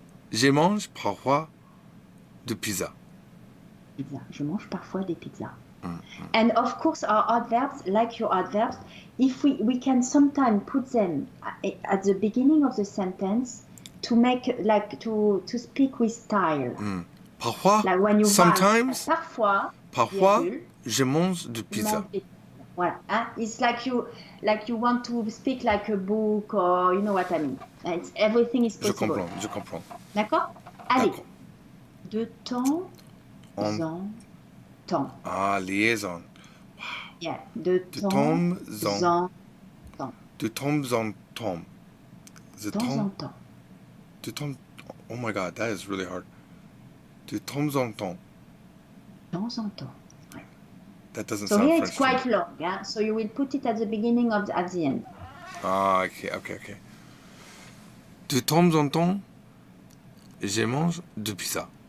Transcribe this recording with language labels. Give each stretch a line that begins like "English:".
French: Je mange parfois de pizza. Je mange parfois des pizzas.
English: And of course our adverbs, like your adverbs, if we can sometimes put them at the beginning of the sentence to make like to speak with style.
French: Parfois,
English: like when you sometimes,
French: parfois, je mange de pizza. Voilà.
English: It's like you want to speak like a book, or you know what I mean. Everything is possible.
French: Je comprends. D'accord? Allez. De temps en temps. Liaison. Yeah. De temps en temps. De temps en temps. De temps en temps. De temps.
English: Oh my God, that is really hard.
French: De temps en temps. De temps en temps. Ouais.
English: That doesn't so sound here French. It's quite long, yeah. So you will put it at the beginning at the end. Okay.
French: De temps en temps, je mange de pizza.